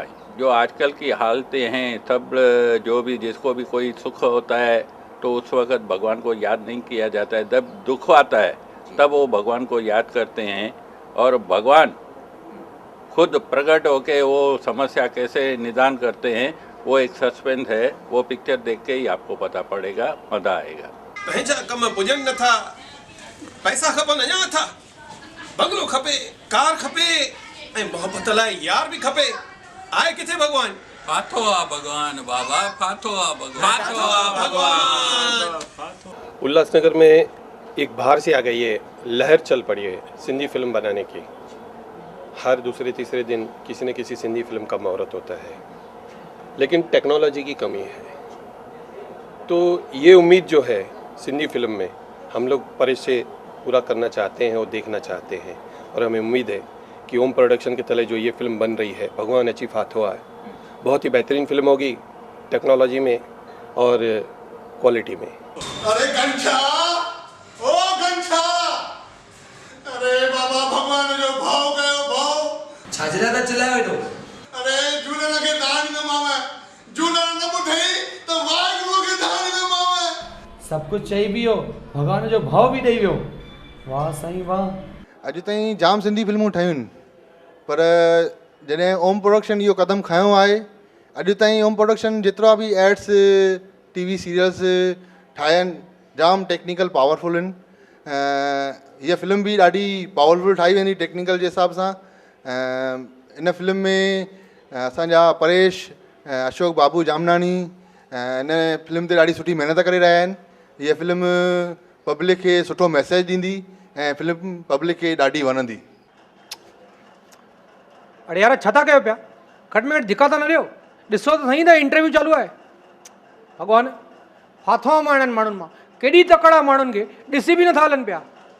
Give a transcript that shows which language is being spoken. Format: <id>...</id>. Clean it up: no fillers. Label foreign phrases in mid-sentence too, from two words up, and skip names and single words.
<hi>जो आजकल की हालतें हैं, सब जो भी जिसको भी कोई सुख होता है तो उस वक़्त भगवान को याद नहीं किया जाता है। जब दुख आता है तब वो भगवान को याद करते हैं और भगवान खुद प्रकट होके वो समस्या कैसे निदान करते हैं, वो एक सस्पेंस है। वो पिक्चर देख के ही आपको पता पड़ेगा, मज़ा आएगा।</hi> <sd>पंहिंजा कम पुॼनि नथा, पैसा खपनि अञा था, बंगलो खपे, कार खपे ऐं मोहब्बत लाइ यार भी खपे। आए किथे भगवान? फाथो आ भगवान बाबा, फाथो आ भगवान, फाथो आ भगवान।</sd> <hi>उल्लासनगर में एक बाहर से आ गई है, लहर चल पड़ी है सिंधी फिल्म बनाने की। हर दूसरे तीसरे दिन किसी न किसी सिंधी फिल्म का मुहूर्त होता है, लेकिन टेक्नोलॉजी की कमी है। तो ये उम्मीद जो है सिंधी फिल्म में हम लोग परेश से पूरा करना चाहते हैं और देखना चाहते हैं, और हमें उम्मीद है कि ओम प्रोडक्शन के तले जो ये फिल्म बन रही है, भगवान अची फाथो है, बहुत ही बेहतरीन फिल्म होगी, टेक्नोलॉजी में और क्वालिटी में।</hi> <sd>अरे गंछा, ओ गंछा, अरे बाबा भगवान जो भाव कयो भाव छाजरा ता चिल्लायो वेठो। अरे झूलण खे दान न मावे, झूलण न ॿुधई त वाहिगुरू खे दान न मावे। सब कुछ चई भी हो, भगवान जो भाव भी ॾेई वियो। वाह साईं वाह। अॼु ताईं जाम सिंधी फिल्मूं ठहियूं आहिनि, पर जॾहिं ओम प्रोडक्शन इहो कदम खयों आहे, अॼु ताईं ओम प्रोडक्शन जेतिरा बि एड्स,</sd> <en>TV serials</en> <sd>ठाहिया आहिनि, जाम</sd> <en>technical powerful</en> <sd>आहिनि। हीअ फिल्म बि ॾाढी पावरफुल ठाही वेंदी टेक्निकल जे हिसाब सां। इन फिल्म में असांजा परेश, अशोक बाबू जामनानी इन फिल्म ते ॾाढी सुठी महिनत करे रहिया आहिनि। हीअ फिल्म पब्लिक खे सुठो मैसेज ॾींदी ऐं फिल्म पब्लिक खे ॾाढी वणंदी। अरे यार छा था कयो पिया? खट में धिका था न ॾियो, ॾिसो त सही त इंटरव्यू चालू आहे। भगवान फाथो मां हिननि माण्हुनि मां, केॾी तकड़ा माण्हुनि खे ॾिसी बि नथा हलनि पिया।</sd>